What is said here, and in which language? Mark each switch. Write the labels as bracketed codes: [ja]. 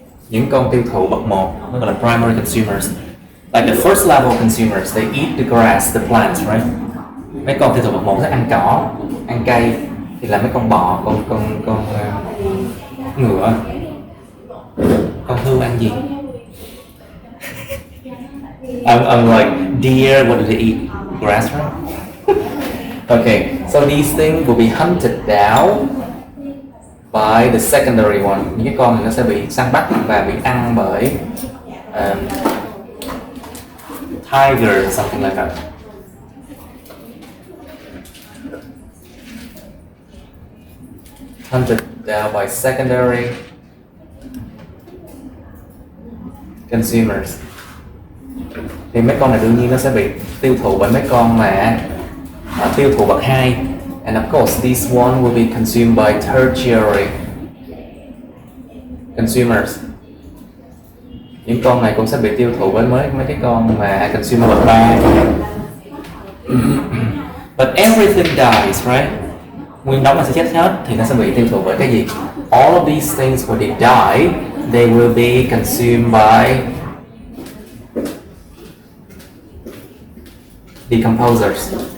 [vi] Những con tiêu thụ bậc 1 nó gọi là primary consumers. [en] Like the first level consumers, they eat the grass, the plants, right? [vi] Mấy con tiêu thụ bậc 1 sẽ ăn cỏ, ăn cây, thì là mấy con bò, con ngựa, con hươu ăn gì? [en] I'm like, deer, what do they eat? Grass, right? Okay, so these things will be hunted down by the secondary one. [vi] Những cái con này nó sẽ bị săn bắt và bị ăn bởi [en] tiger, something like that. Hunted down by secondary consumers. [vi] Thì mấy con này đương nhiên nó sẽ bị tiêu thụ bởi mấy con mà tiêu thụ bậc 2. [en] And of course this one will be consumed by tertiary consumers. [vi] Những con này cũng sẽ bị tiêu thụ với mấy cái con mà consumer bậc 3. [en] But everything dies, right? [vi] Nguyên đống là sẽ chết hết thì nó sẽ bị tiêu thụ bởi cái gì? [en] All of these things when they die, they will be consumed by decomposers.